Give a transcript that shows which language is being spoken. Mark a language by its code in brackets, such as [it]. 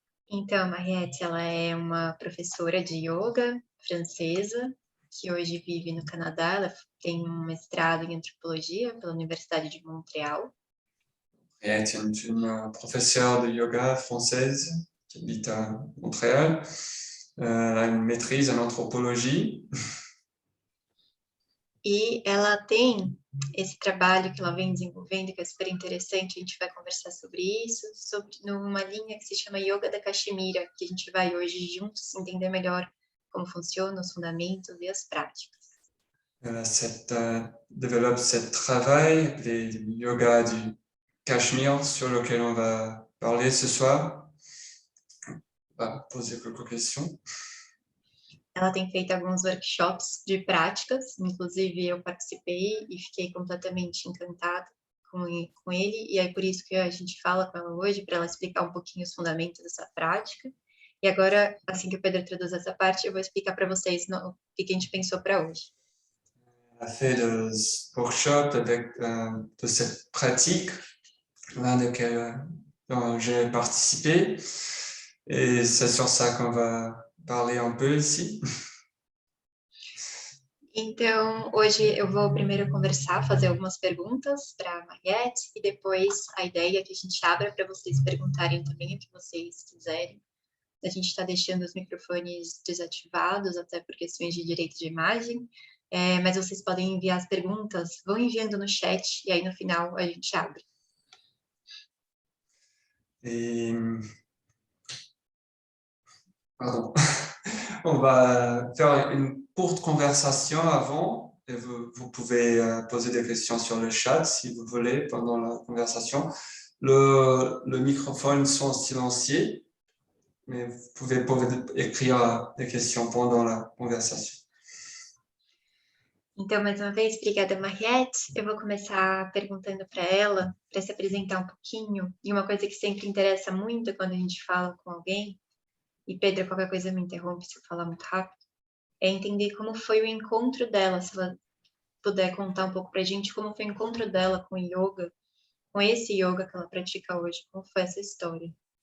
[pt] Então, a Mariette, ela é uma professora de yoga francesa, que hoje vive no Canadá. Ela tem um mestrado em antropologia pela Universidade de Montréal. [fr] Mariette est une professeure de yoga française qui habite à Montréal. Elle a une maîtrise en anthropologie. [pt] E ela tem esse trabalho que ela vem desenvolvendo, que é super interessante, a gente vai conversar sobre isso, numa linha que se chama Yoga da Caxemira, que a gente vai hoje juntos entender melhor como funciona, os fundamentos e as práticas. [fr] Elle développe ce travail, les yoga du Cachemire, sur lequel on va parler ce soir. On va poser quelques questions. [pt] Ela tem feito alguns workshops de práticas, inclusive eu participei e fiquei completamente encantada com ele, e é por isso que a gente fala com ela hoje, para ela explicar um pouquinho os fundamentos dessa prática. E agora, assim que o Pedro traduz essa parte, eu vou explicar para vocês o que a gente pensou para hoje. [fr] Elle a fait des workshops avec de cette pratique, l'un desquels dont j'ai participé, et c'est sur ça qu'on va parler un peu ici. [pt] Então, hoje eu vou primeiro conversar, fazer algumas perguntas para a Mariette, e depois a ideia é que a gente abra para vocês perguntarem também o que vocês quiserem. A gente está deixando os microfones desativados, até por questões de direito de imagem, mas vocês podem enviar as perguntas, vão enviando no chat, e aí no final a gente abre. [fr] Et pardon. On va faire une courte conversation avant, et vous pouvez poser des questions sur le chat si vous voulez pendant la conversation. Le microphone sont silencieux, mais vous pouvez écrire des questions pendant la conversation. [pt] Então, mais uma vez, obrigada, Mariette. Eu vou começar perguntando para ela, para se apresentar um pouquinho. E uma coisa que sempre interessa muito quando a gente fala com alguém, e Pedro, qualquer coisa me interrompe se eu falar muito rápido, é entender como foi o encontro dela, se ela puder contar um pouco para a gente como foi o encontro dela com o yoga, com esse yoga que ela pratica hoje, como foi essa história.